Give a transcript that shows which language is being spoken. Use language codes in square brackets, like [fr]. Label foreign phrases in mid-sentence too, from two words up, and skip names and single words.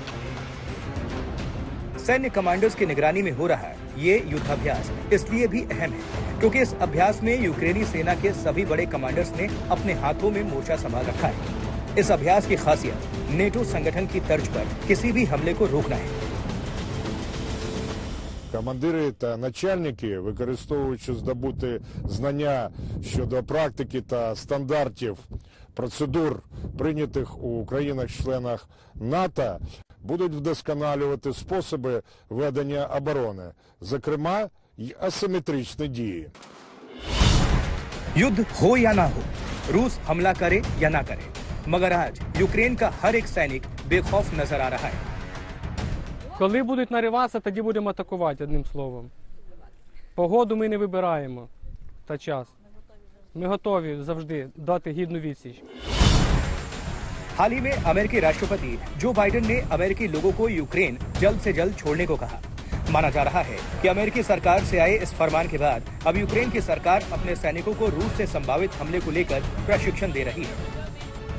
[hi] सैन्य कमांडर्स की निगरानी में हो रहा ये युद्धाभ्यास इसलिए भी अहम है क्योंकि इस अभ्यास में यूक्रेनी सेना के सभी बड़े कमांडर्स ने अपने हाथों में मोर्चा संभाल रखा है। इस अभ्यास की खासियत नेटो संगठन की तर्ज पर किसी भी हमले को रोकना है। [uk] Командири та начальники, використовуючи здобуті знання щодо практики та стандартів процедур, прийнятих у країнах-членах НАТО, будуть вдосконалювати способи ведення оборони, зокрема й асиметричні дії. [hi] युद्ध हो या ना हो, रूस हमला करे या ना करे, मगर आज यूक्रेन का हर एक सैनिक बेखौफ नजर आ रहा है। [uk] Коли будуть нариватися, тоді будемо атакувати, одним словом. Погоду ми не вибираємо та час. Ми готові завжди дати гідну відсіч. [hi] हाल ही में अमेरिकी राष्ट्रपति जो बाइडेन ने अमेरिकी लोगों को यूक्रेन जल्द से जल्द छोड़ने को कहा। माना जा रहा है कि अमेरिकी सरकार से आए इस फरमान के बाद अब यूक्रेन की सरकार अपने सैनिकों को रूस से संभावित हमले को लेकर प्रशिक्षण दे रही है।